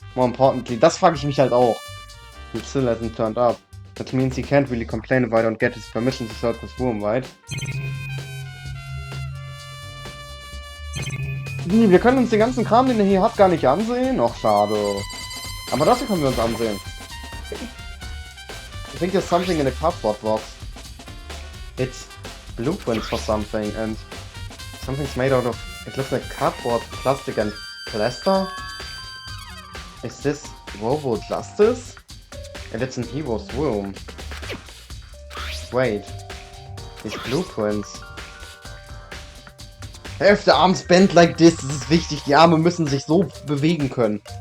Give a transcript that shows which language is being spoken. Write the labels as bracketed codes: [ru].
[en] More importantly, [de] das frage ich mich halt auch. [en] He still hasn't turned up. That means he can't really complain if I don't get his permission to search his room, right? [de] Wir können uns den ganzen Kram, den er hier hat, gar nicht ansehen. Och, schade. Aber das hier können wir uns ansehen. [en] I think there's something in the cardboard box. It's blueprints for something, and something's made out of... It looks like cardboard, plastic and plaster. Is this Robo Justice? And it's in Hero's room. Wait. These blueprints. Have the arms bent like this. [de] Das ist wichtig. Die Arme müssen sich so bewegen können.